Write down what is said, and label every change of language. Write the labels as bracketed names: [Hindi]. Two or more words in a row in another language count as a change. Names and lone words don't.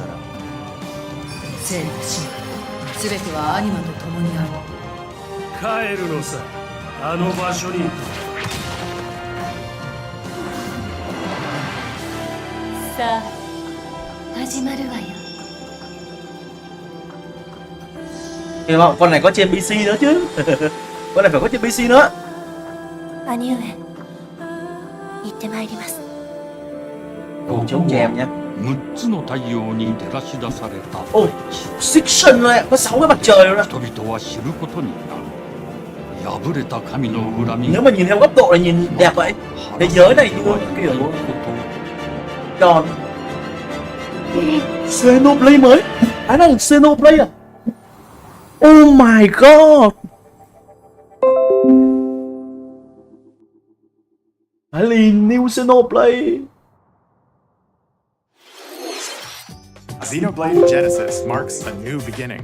[Japanese] 生と死すべてはアニマと共にある。帰るのさ、あの場所に。さあ始まるわよ。 [Vietnamese] Hy vọng con này có trên PC nữa chứ. Con này phải có trên PC nữa. [Japanese] 兄上行ってまいります。 [Vietnamese] Ồ, chống chèm nha. [Japanese] 6 つの太陽に照らし出された。 [Vietnamese] Ồ, Section này có 6 cái mặt trời rồi đó. [Japanese] 人々は知ることになる。破れた神の恨み。 [Vietnamese] Nếu mà nhìn theo góc độ là nhìn đẹp vậy. Thế giới này như kiểu tròn. Xenoblade mới. Cái này là Xenoblade à? [English] Oh my god. Alien New Xenoblade. Xenoblade Genesis marks a new beginning.